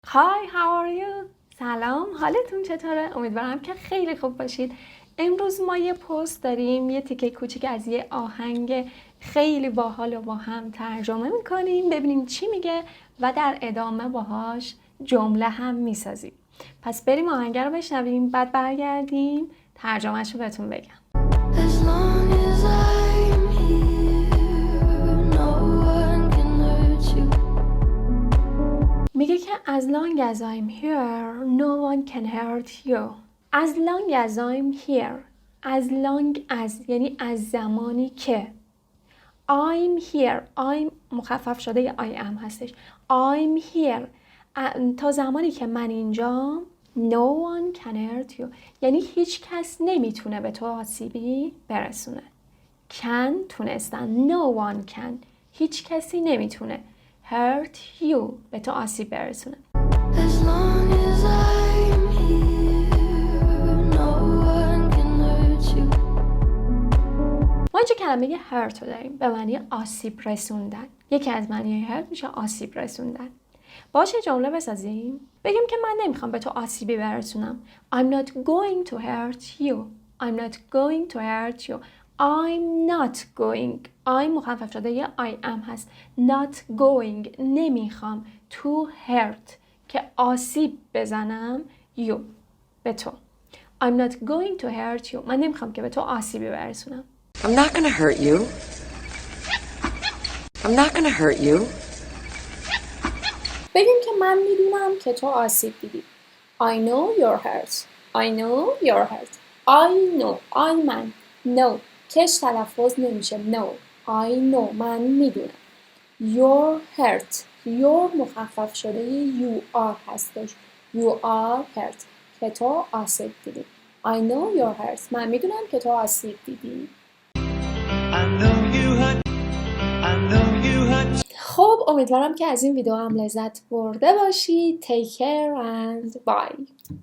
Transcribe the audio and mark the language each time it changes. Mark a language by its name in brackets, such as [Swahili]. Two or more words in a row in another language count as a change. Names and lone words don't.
[English] Hi, how are you? [Persian] سلام، حالتون چطوره؟ امیدوارم که خیلی خوب باشید. امروز ما یه پست داریم، یه تیکه کوچیک از یه آهنگ خیلی باحال و با هم ترجمه میکنیم، ببینیم چی میگه و در ادامه باهاش جمله هم میسازیم. پس بریم آهنگ رو بشنویم، بعد برگردیم ترجمهش رو بهتون بگم. میگه که [English] as long as I'm here no one can hurt you. As long as I'm here. As long as [Persian] یعنی از زمانی که. [English] I'm here. I'm [Persian] مخفف شده یا [English] I am هستش. I'm here. [Persian] تا زمانی که من اینجام [English] no one can hurt you. [Persian] یعنی هیچ کس نمیتونه به تو آسیبی برسونه. [English] Can تونستن. No one can. [Persian] هیچ کسی نمیتونه [English] hurt you [Persian] به تو آسیب برسونه. ما اینجا کلمه hurt رو داریم به معنی آسیب رسوندن. یکی از معنی hurt میشه آسیب رسوندن. باشه جمله بسازیم. بگیم که من نمیخوام به تو آسیبی برسونم. [English] I'm not going to hurt you. I'm not going to hurt you. I'm not going. I'm [Persian] مخفف شده یا [English] I am هست. Not going. [Persian] نمیخوام [English] to hurt [Persian] که آسیب بزنم you به تو. [English] I'm not going to hurt you. [Persian] من نمیخوام که به تو آسیبی برسونم. [English] I'm not gonna hurt you. I'm not gonna hurt you. [Persian] بگیم که من میدونم که تو آسیب دیدی. [English] I know you're hurt. I know you're hurt. I know. I من. No. [Persian] کش تلفظ نمیشه. [English] No. I know. [Persian] من میدونم. [English] You're hurt. You're [Persian] مخفف شده [English] you are hستش. You are hurt. [Persian] که تو آسیب دیدی. [English] I know you're hurt. [Persian] من میدونم که تو آسیب دیدی. خب امیدوارم که از این ویدیو هم لذت برده باشید. [English] Take care and bye.